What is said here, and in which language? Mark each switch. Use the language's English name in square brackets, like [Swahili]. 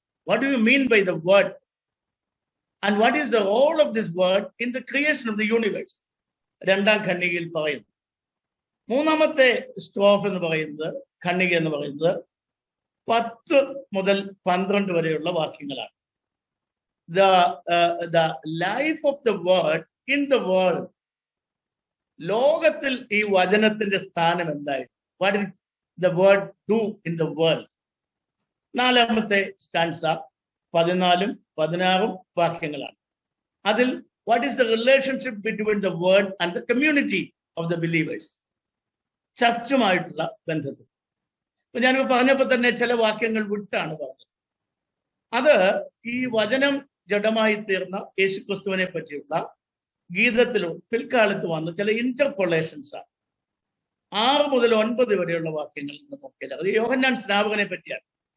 [English] What do you mean by the word and what is the role of this word in the creation of the universe? [Malayalam] രണ്ടാം ഖണ്ഡികയിൽ പറയുന്നു. മൂന്നാമത്തെ സ്ട്രോഫ് എന്ന് പറയുന്നത്, ഖണ്ഡിക എന്ന് പറയുന്നത് 10 മുതൽ 12 വരെയുള്ള വാക്യങ്ങളാണ്. [English] The life of the word in the world. [Malayalam] ലോകത്തിൽ ഈ വചനത്തിന്റെ സ്ഥാനം എന്തായിരുന്നു? [English] What did the word do in the world? [Malayalam] നാലാമത്തെ സ്റ്റാൻസ 14 16 വാക്യങ്ങളാണ്. [English] അതിൽ what is the relationship between the word and the community of the believers? [Malayalam] ചർച്ചുമായിട്ടുള്ള ബന്ധത്തിൽ. അപ്പൊ ഞാനിപ്പോ പറഞ്ഞപ്പോ തന്നെ ചില വാക്യങ്ങൾ വിട്ടാണ് പറഞ്ഞത്. അത് ഈ വചനം ജഡമായി തീർന്ന യേശുക്രിസ്തുവിനെ പറ്റിയുള്ള ഗീതത്തിലും പിൽക്കാലത്ത് വന്ന ചില ഇന്റർപൊളേഷൻസ് ആണ്. 6 മുതൽ 9 വരെയുള്ള വാക്യങ്ങൾ നോക്കിയാൽ അത് യോഹന്നാൻ സ്നാപകനെ പറ്റിയാണ്.